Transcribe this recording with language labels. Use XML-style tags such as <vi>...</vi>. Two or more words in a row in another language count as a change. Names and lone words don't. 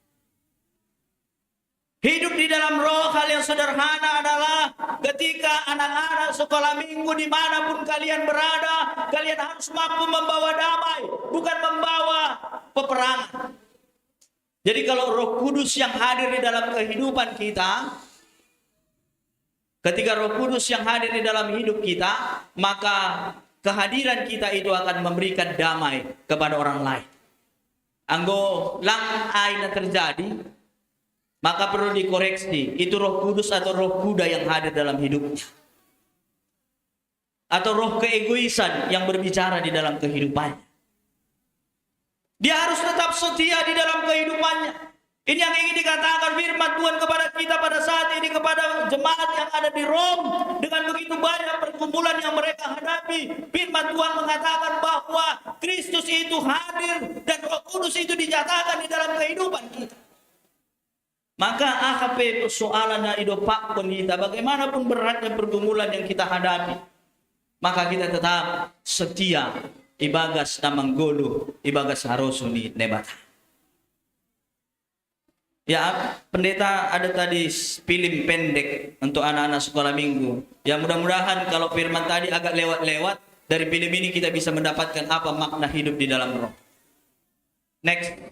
<id>Hidup di dalam roh hal yang sederhana adalah ketika anak-anak sekolah minggu dimanapun kalian berada, kalian harus mampu membawa damai, bukan membawa peperangan. Jadi kalau Roh Kudus yang hadir di dalam kehidupan kita, ketika Roh Kudus yang hadir di dalam hidup kita, maka kehadiran kita itu akan memberikan damai kepada orang lain.</id> <bts>Anggo lang ay na</bts> <id>terjadi, maka perlu dikoreksi. Itu Roh Kudus atau roh kuda yang hadir dalam hidupnya. Atau roh keegoisan yang berbicara di dalam kehidupannya. Dia harus tetap setia di dalam kehidupannya. Ini yang ingin dikatakan firman Tuhan kepada kita pada saat ini, kepada jemaat yang ada di Rome. Dengan begitu banyak pergumulan yang mereka hadapi, firman Tuhan mengatakan bahwa Kristus itu hadir dan Roh Kudus itu dinyatakan di dalam kehidupan kita. Maka AHP persoalan</id> <bts>na idopak</bts> <id>pun kita, bagaimanapun beratnya pergumulan yang kita hadapi, maka kita tetap setia.</id> <bts>Ibagas na manggolo, ibagas harusuni nebata.</bts> <id>Ya, pendeta ada tadi film pendek untuk anak-anak sekolah minggu. Ya, mudah-mudahan kalau firman tadi agak lewat-lewat, dari film ini kita bisa mendapatkan apa makna hidup di dalam roh. Next.</id>